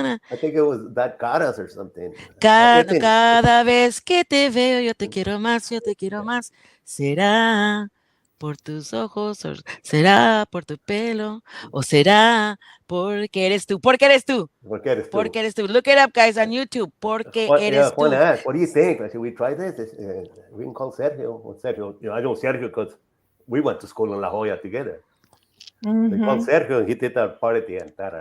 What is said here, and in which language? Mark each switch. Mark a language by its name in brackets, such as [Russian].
[English] I think it was that got us or something. [Spanish] Cada vez que te veo, yo te quiero más, será por tus ojos, o será por tu pelo, o será porque eres tú. Porque eres tú. Porque eres tú. [English] Look it up, guys, on YouTube. [Spanish] Porque eres tú. [English] Juan asked, what do you think? Should we try this? We can call Sergio. Sergio, I know Sergio because we went to school in La Jolla together. They called Sergio, and he did that part at the end.